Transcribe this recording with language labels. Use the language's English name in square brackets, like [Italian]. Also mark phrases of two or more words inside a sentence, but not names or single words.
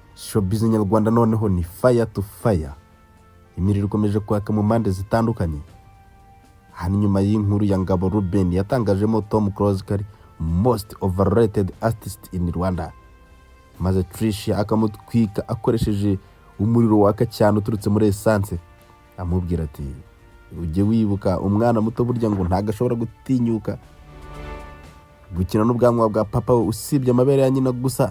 [Kinyarwanda] showbiz nyarwanda noneho ni [English] fire to fire. [Kinyarwanda] Imiriro ikomeje kwaka mu mpande zitandukanye. Hano nyuma y'inkuru ya Ngabo Ruben yatangajemo Tom Close kari [English] most overrated artist in Rwanda, [Kinyarwanda] maze Tricia akamutwika akoresheje umuriro waka cyane uturutse muri essence, amubwira ati ujye wibuka umwana muto burya ngo ntagashobora gutinyuka gukina n'ubwanwa bwa papa we usibye amabere ya nyina gusa.